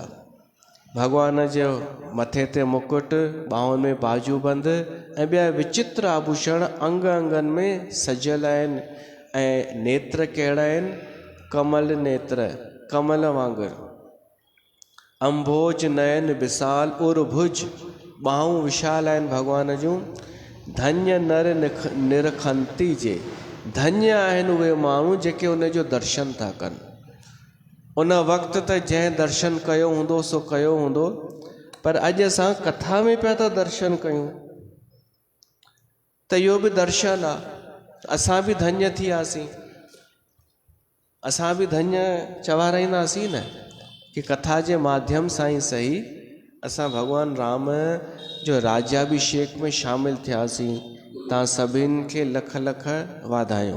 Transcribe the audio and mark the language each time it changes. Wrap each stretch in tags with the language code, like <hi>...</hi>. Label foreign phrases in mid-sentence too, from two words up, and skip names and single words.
<sd>भगवान जो मथे ते मुकुट, ॿाहुनि में बाजूबंद ऐं ॿिया विचित्र आभूषण अंग अंगनि में सजियल आहिनि। ऐं नेत्र कहिड़ा आहिनि? कमल नेत्र, कमल वांगुरु।</sd> <awa>अंभोज नयन विशाल उर भुज,</awa> <sd>ॿाहूं विशाल आहिनि भगवान जूं।</sd> <awa>धन्य नर निरखंती जे,</awa> <sd>धन्य आहिनि उहे माण्हू जेके उन जो दर्शन था कनि। उन वक़्तु त जंहिं दर्शन कयो हूंदो सो कयो हूंदो, पर अॼु असां कथा में पिया था दर्शन कयूं, त इहो बि दर्शन आहे। असां बि धन्य थी वियासीं, असां बि धन्य चवाराईंदासीं न, कि कथा जे माध्यम सां ई सही असां भगवान राम जो राज्याभिषेक में शामिल थियासीं। तव्हां सभिनि खे लख लख वाधायूं।</sd>